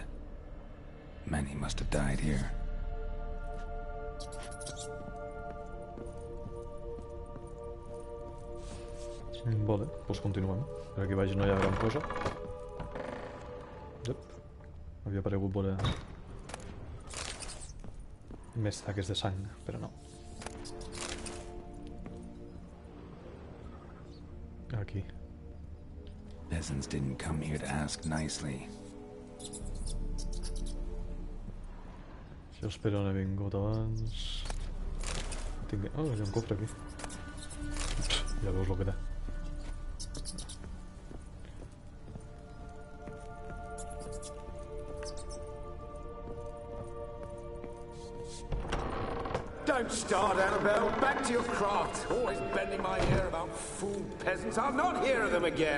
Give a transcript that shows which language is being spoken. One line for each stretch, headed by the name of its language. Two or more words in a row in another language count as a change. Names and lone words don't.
English: Many must have died here.
Catalan: Vale, doncs continuem. Per aquí baix no hi ha gran cosa. Yep. Havia paregut veure més taques de sang, però no. Aquí.
English: Peasants didn't come here to ask nicely.
Catalan: Jo espero on he vingut abans. Tinc... Oh, hi ha un cofre aquí. Ja veus el que té.
English: Don't start, Annabelle. Back to your craft. Always bending my ear about fool peasants. I'll not hear of them again.